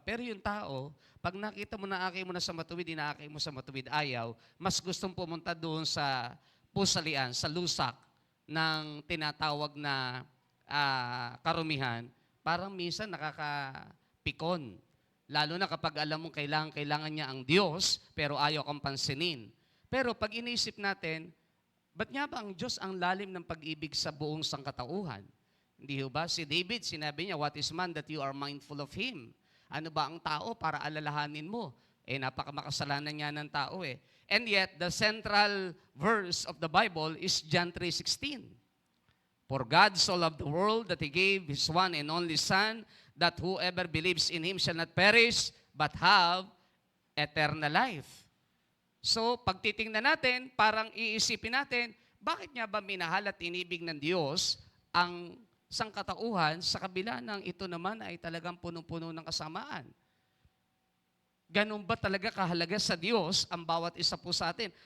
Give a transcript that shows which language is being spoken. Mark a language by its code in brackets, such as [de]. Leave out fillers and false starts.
[tl] Pero yung tao, pag nakita mo na akay mo na sa matuwid, inaakay mo sa matuwid, ayaw, mas gustong pumunta doon sa pusalian, sa lusak ng tinatawag na karumihan, parang minsan nakakapikon. Lalo na kapag alam mong kailangan niya ang Diyos, pero ayaw kang pansinin. Pero pag inisip natin, ba't nga ba ang Diyos ang lalim ng pag-ibig sa buong sangkatauhan? Hindi ba? Si David, sinabi niya, [en] what is man that you are mindful of him? [tl] Ano ba ang tao para alalahanin mo? Napakamakasalanan niya ng tao [en] And yet, the central verse of the Bible is John 3:16. For God so loved the world that He gave His one and only Son, that whoever believes in Him shall not perish, but have eternal life. [tl] So, pag titingnan natin, parang iisipin natin, bakit nga ba minahal at inibig ng Diyos ang sangkatauhan sa kabila ng ito naman ay talagang punong-puno ng kasamaan? Ganun ba talaga kahalaga sa Diyos ang bawat isa po sa atin?